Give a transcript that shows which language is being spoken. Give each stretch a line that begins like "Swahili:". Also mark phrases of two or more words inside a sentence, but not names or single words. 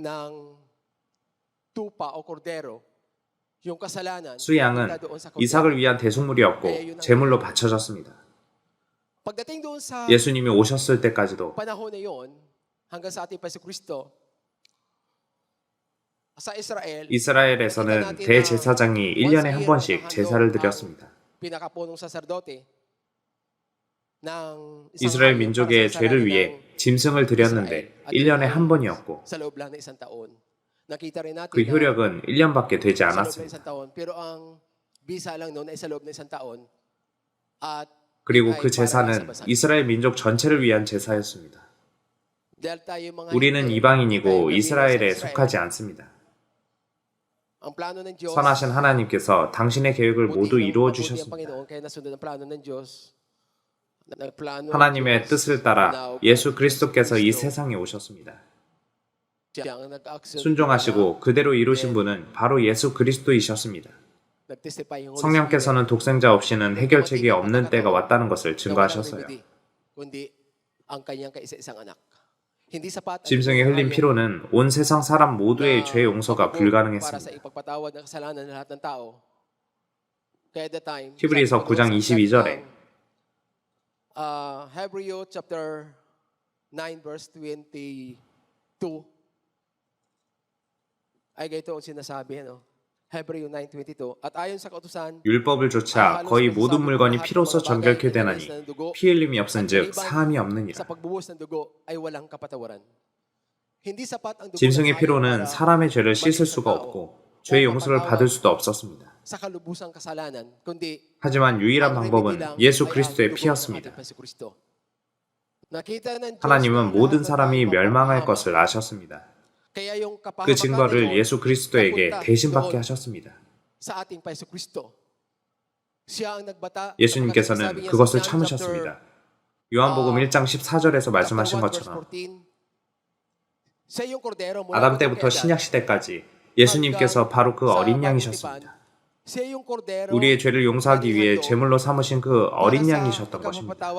Korean: 수양은 이삭을 위한 대속물이었고 제물로 바쳐졌습니다. 예수님이 오셨을 때까지도
Filipino: sa Israel,
Korean: 이스라엘에서는 대제사장이 1년에 한 번씩 제사를 드렸습니다.
Filipino: pinakapunong saserdote ng isang
Korean: 이스라엘
Filipino: hayop para
Korean: 민족의
Filipino: sa
Korean: 죄를
Filipino: kasalanan
Korean: 위해
Filipino: ng
Korean: 짐승을 드렸는데
Filipino: Israel. At
Korean: 1년에
Filipino: yun
Korean: 한
Filipino: ay
Korean: 번이었고
Filipino: sa loob lang ng isang taon. Nakita rin natin
Korean: 그 효력은 1년밖에 되지
Filipino: sa loob ng
Korean: 않았습니다.
Filipino: isang taon. Pero ang bisa lang noon ay sa loob ng isang taon. At
Korean: 그리고
Filipino: ay
Korean: 그
Filipino: para
Korean: 제사는
Filipino: sa bansa.
Korean: 이스라엘 민족 전체를 위한 제사였습니다.
Filipino: Dahil tayo mga
Korean: 우리는
Filipino: hindi,
Korean: 이방인이고
Filipino: tayo kabilang
Korean: 이스라엘에
Filipino: sa Israel.
Korean: 속하지 않습니다.
Filipino: Ang plano ng Diyos,
Korean: 선하신 하나님께서 당신의 계획을 모두 이루어
Filipino: mabuti ang
Korean: 주셨습니다.
Filipino: Panginoon, kaya nasunod ang plano ng Diyos. Nagplano ang
Korean: 하나님의
Filipino: Diyos
Korean: 뜻을 따라
Filipino: na
Korean: 예수 그리스도께서 이
Filipino: Kristo
Korean: 세상에 오셨습니다.
Filipino: siya ang nag-accept
Korean: 순종하시고 그대로 이루신 분은 바로 예수 그리스도이셨습니다.
Filipino: nag-testify yung Holy
Korean: 성령께서는 독생자 없이는 해결책이 없는 때가 왔다는 것을
Filipino: Spirit na walang
Korean: 증거하셨어요.
Filipino: remedy, kundi ang kanyang kaisa-isang anak. Hindi sapat ang
Korean: 짐승에 흘린
Filipino: hayop
Korean: 피로는 온 세상 사람 모두의
Filipino: na
Korean: 죄 용서가
Filipino: mabubuo para sa
Korean: 불가능했습니다.
Filipino: ipagpatawad ng kasalanan ng lahat ng tao. Kaya
English: at that time,
Korean: 히브리서
Filipino: sabi ko
Korean: 9장
Filipino: doon sa
Korean: 22절에
English: Hebrew chapter 9 verse 22
Filipino: ay ganito ang sinasabi, ano? Hebrew 9:22. At ayon sa kautusan,
Korean: 율법을 조차 거의 모든 물건이 피로써 정결케 되나니 피 흘림이 없은즉 사함이 없느니라.
Filipino: sa pagbuhos ng dugo ay walang kapatawaran. Hindi sapat ang dugo
Korean: 짐승의
Filipino: ng hayop
Korean: 피로는
Filipino: para
Korean: 사람의 죄를 씻을 수가
Filipino: maligtas ang
Korean: 없고
Filipino: tao
Korean: 죄의
Filipino: o
Korean: 용서를
Filipino: mapatawad
Korean: 받을 수도 없었습니다.
Filipino: sa kalubusang kasalanan, kundi
Korean: 하지만 유일한
Filipino: ang
Korean: 방법은
Filipino: remedy lang
Korean: 예수
Filipino: ay ang
Korean: 그리스도의
Filipino: dugo ng
Korean: 피였습니다.
Filipino: ating Jesucristo. Nakita ng Diyos
Korean: 하나님은
Filipino: na
Korean: 모든
Filipino: lahat ng
Korean: 사람이
Filipino: tayo
Korean: 멸망할
Filipino: mapapahama.
Korean: 것을 아셨습니다.
Filipino: Kaya yung
Korean: 그
Filipino: kapahamakan
Korean: 증거를
Filipino: na yun,
Korean: 예수 그리스도에게
Filipino: napunta
Korean: 대신 받게
Filipino: doon
Korean: 하셨습니다.
Filipino: sa ating Jesucristo. Siya ang nagbata.
Korean: 예수님께서는 그것을 참으셨습니다. 요한복음 1장 14절에서 말씀하신 것처럼 아담 때부터 신약 시대까지 예수님께서 바로 그 어린 양이셨습니다. 우리의 죄를 용서하기 위해 제물로 삼으신 그 어린 양이셨던 것입니다.